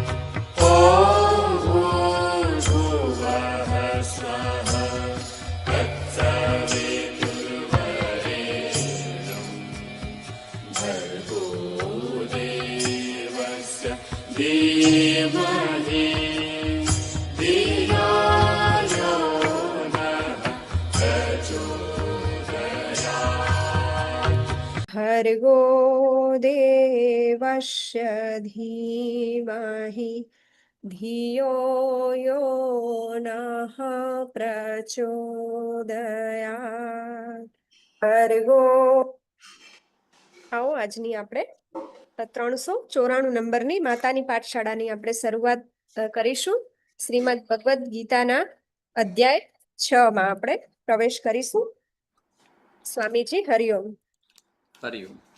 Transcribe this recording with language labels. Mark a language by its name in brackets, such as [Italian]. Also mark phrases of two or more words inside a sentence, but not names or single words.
[Sanskrit] ॐ भूर्भुवः स्वः तत्सवितुर्वरेण्यं भर्गो देवस्य धीमहि धियो यो नः प्रचोदयात्। भर्गो देवस्य धीमहि धियो यो नः प्रचोदयात्। [Gujarati] ભર્ગો આવો આજની આપણે 394 નંબરની માતાની પાઠશાળાની આપણે શરૂઆત કરીશું. શ્રીમદ ભગવદ્ ગીતાના અધ્યાય 6 માં આપણે પ્રવેશ કરીશું. સ્વામીજી હરિઓમ. હરિઓમ.